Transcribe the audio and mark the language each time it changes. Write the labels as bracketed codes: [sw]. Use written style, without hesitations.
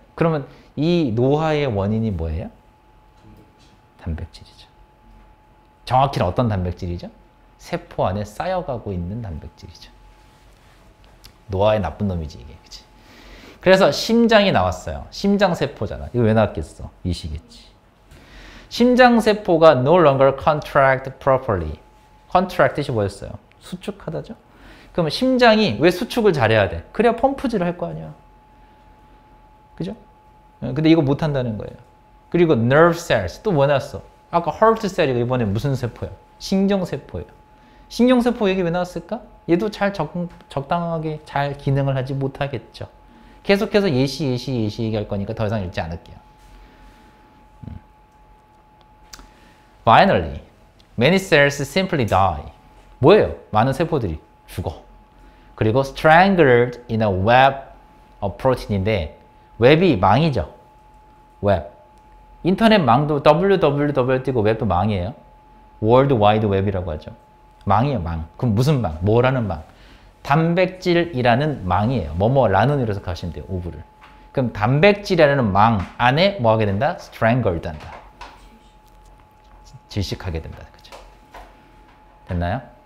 [ko] 그러면 이 노화의 원인이 뭐예요? 단백질이죠. 정확히는 어떤 단백질이죠? 세포 안에 쌓여가고 있는 단백질이죠. 노화의 나쁜 놈이지 이게. 그치? 그래서 심장이 나왔어요. 심장세포잖아. 이거 왜 나왔겠어? 이시겠지. [en] 심장세포가 no longer contract properly. [ko] contract 뜻이 뭐였어요? 수축하다죠? 그러면 심장이 왜 수축을 잘해야 돼? 그래야 펌프질을 할 거 아니야. 그죠? 근데 이거 못한다는 거예요. 그리고 [en] nerve cells [ko] 또 뭐 나왔어? 아까 [en] heart cell [ko] 이 이번에 무슨 세포야? 신경세포예요. 신경세포 얘기 왜 나왔을까? 얘도 잘 적당하게 잘 기능을 하지 못하겠죠. 계속해서 예시 얘기할 거니까 더 이상 읽지 않을게요. [en] Finally, many cells simply die. [ko] 뭐예요? 많은 세포들이 죽어. 그리고 [en] strangled in a web of protein [ko] 인데 웹이 망이죠. 웹. 인터넷 망도 www 띄고 웹도 망이에요. 월드 와이드 웹이라고 하죠. 망이에요, 망. 그럼 무슨 망? 뭐라는 망? 단백질이라는 망이에요. 뭐뭐라는 이라서 가시면 돼요, 오브를. 그럼 단백질이라는 망 안에 뭐 하게 된다? strangled 한다. 질식하게 된다. 그죠? 됐나요?